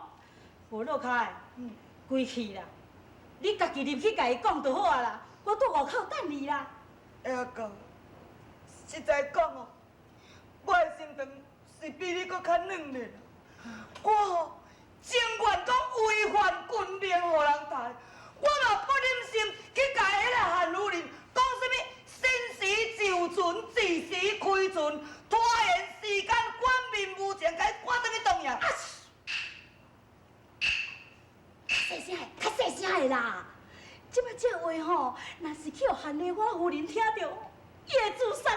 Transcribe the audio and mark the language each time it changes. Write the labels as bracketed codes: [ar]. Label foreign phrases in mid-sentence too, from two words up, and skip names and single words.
[nan] 无落开，归去啦！你家己入去甲伊讲就好啊啦，我伫外口等你啦。哎呀哥，实在讲哦，我的心肠是比你搁较软的啦。我吼情愿讲违反军令，互人杀，我嘛不忍心去甲迄个韩夫人讲什么申时就船，至时开船，拖延时间，官面无情，甲伊赶转去东洋。细声的，较细声的啦！即摆这话吼，若是去互韩丽花夫人听到，伊会自